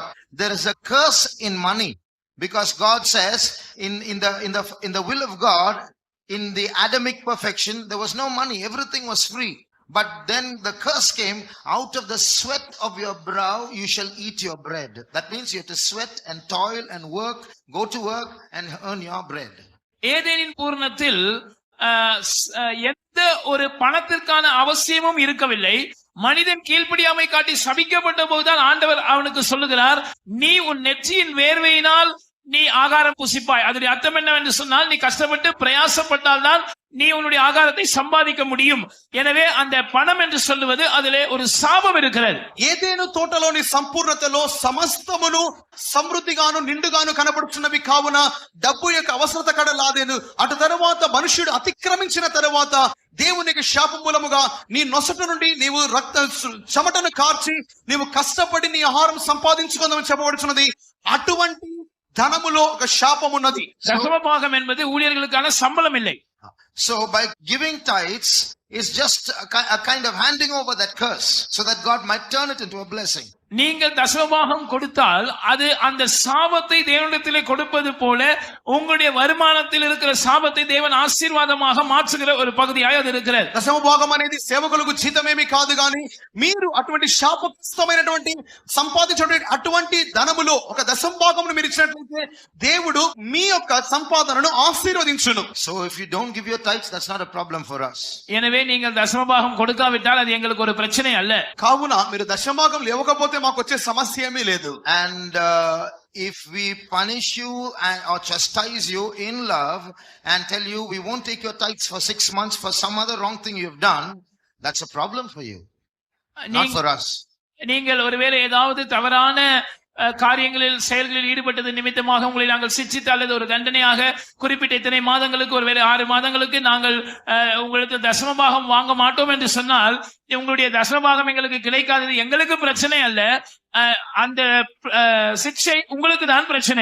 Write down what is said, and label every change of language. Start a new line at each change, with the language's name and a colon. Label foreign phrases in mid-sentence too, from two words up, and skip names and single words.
English: There is a curse in money, because God says in the will of God, in the Adamic perfection, there was no money, everything was free. But then the curse came, out of the sweat of your brow you shall eat your bread. That means you have to sweat and toil and work, go to work and earn your bread.
Tamil: ஏதேனின் பூரணத்தில் எந்த ஒரு பணத்திற்கான அவசியமும் இருக்கவில்லை. மனிதன் கீழ்ப்படியாமை காட்டி சபிக்கப்பட்ட போதுதான் ஆண்டவர் அவனுக்கு சொல்லுகிறார், நீ உன் நெற்றியின் வேர்வையினால் நீ ஆகாரம் புசிப்பாய். அதனுடைய அர்த்தம் என்னவென்று சொன்னால், நீ கஷ்டப்பட்டு பிரயாசப்பட்டால் தான் நீ உன்னுடைய ஆகாரத்தை சம்பாதிக்க முடியும். எனவே அந்த பணம் என்று சொல்லுவது அதிலே ஒரு சாபம் இருக்கிறது.
Telugu: ఏదేను తోటలోని సంపూర్ణతలో సమస్తమును సమృద్ధిగాను నిండుగాను కనబడుచున్నవి కావున డబ్బు యొక్క అవసరత కడలాదేను. అటు తరువాత మనుష్యుడు అతిక్రమించిన తరువాత దేవునికి శాపం మూలముగా నీ నొసట నుండి నీవు చెమటను కార్చి నీవు కష్టపడి నీ ఆహారం సంపాదించుకుందామని చెప్పబడుచున్నది. అటువంటి ధనములో ఒక శాపం ఉన్నది.
Tamil: దశమభాగం என்பது ஊழியர்களுக்கான சம்பளம் இல்லை.
English: So by giving tithes is just a kind of handing over that curse, so that God might turn it into a blessing.
Tamil: நீங்கள் தசமபாகம் கொடுத்தால் அது அந்த சாபத்தை தேவனிடத்திலே கொடுப்பது போல உங்களுடைய வருமானத்தில் இருக்கிற சாபத்தை தேவன் ஆசீர்வாதமாக மாற்றுகிற ஒரு பகுதியாக அது இருக்கிறது.
Telugu: దశమభాగం అనేది సేవకులకు జీతమేమి కాదు, కానీ మీరు అటువంటి శాపగ్రస్తమైనటువంటి సంపాదించినటువంటి అటువంటి ధనములో ఒక దశమభాగమును మీరు ఇచ్చినట్లయితే దేవుడు మీ యొక్క సంపాదనను ఆశీర్వదించును.
English: So if you don't give your tithes, that's not a problem for us.
Tamil: எனவே நீங்கள் தசமபாகம் கொடுக்காவிட்டால் அது எங்களுக்கு ஒரு பிரச்சனை அல்ல.
Telugu: కావున మీరు దశమభాగం లేవకపోతే మాకు వచ్చే సమస్య ఏమీ లేదు.
English: And if we punish you or chastise you in love and tell you we won't take your tithes for 6 months for some other wrong thing you've done, that's a problem for you, not for us.
Tamil: நீங்கள் ஒருவேளை ஏதாவது தவறான காரியங்களில் செயல்களில் ஈடுபட்டது நிமித்தமாக உங்களை நாங்கள் சிட்சித்து அல்லது ஒரு தண்டனையாக குறிப்பிட்ட இத்தனை மாதங்களுக்கு, ஒருவேளை 6 மாதங்களுக்கு நாங்கள் உங்களுக்கு தசமபாகம் வாங்க மாட்டோம் என்று சொன்னால், உங்களுடைய தசமபாகம் எங்களுக்கு கிடைக்காதது எங்களுக்கு பிரச்சனை அல்ல, அந்த சிக்ஷை உங்களுக்கு தான் பிரச்சனை.